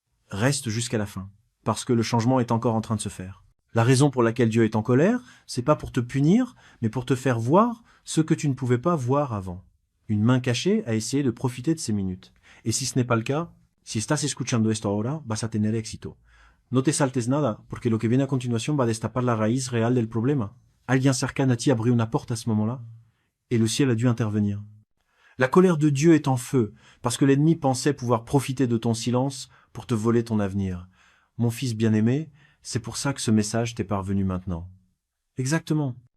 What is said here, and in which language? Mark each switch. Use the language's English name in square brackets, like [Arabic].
[French] Reste jusqu'à la fin, parce que le changement est encore en train de se faire. La raison pour laquelle Dieu est en colère, c'est pas pour te punir, mais pour te faire voir ce que tu ne pouvais pas voir avant. Une main cachée a essayé de profiter de ces minutes. Et si ce n'est pas le cas, [Spanish] si estás escuchando esto ahora, vas a tener éxito. No te saltes nada, porque lo que viene a continuación va a destapar la raíz real del problema. Alguien cercano a ti abrió una [French] porte à ce moment-là, et le ciel a dû intervenir. La colère de Dieu est en feu, parce que l'ennemi pensait pouvoir profiter de ton silence pour te voler ton avenir. Mon fils bien-aimé, c'est pour ça que ce message t'est parvenu maintenant. Exactement.